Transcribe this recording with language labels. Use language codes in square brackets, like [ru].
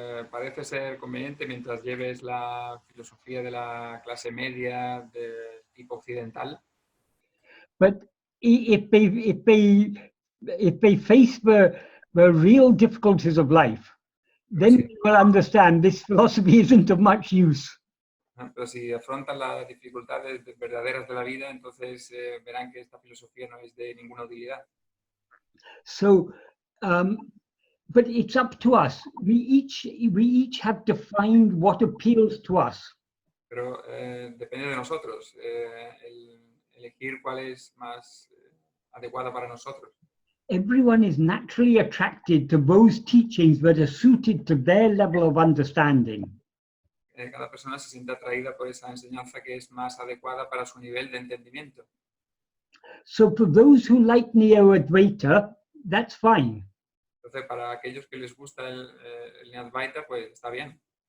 [es] Parece ser conveniente mientras lleves la filosofía de la clase media de tipo occidental. [en] But if they face the real difficulties of life, then they will understand this philosophy isn't of much use. [es] Pero si afrontan las dificultades verdaderas de la vida, entonces verán que esta filosofía no es de ninguna utilidad. [en] So, but it's up to us. We each have to find what appeals to us. [es] Pero depende de nosotros elegir cuál es más adecuada para nosotros. [en] Everyone is naturally attracted to those teachings that are suited to their level of understanding. [es] Cada persona se siente atraída por esa enseñanza que es más adecuada para su nivel de entendimiento. [en] So for those who like Neo-Advaita, that's fine. [es] Entonces, para aquellos que les gusta el Neo-Advaita, pues está bien.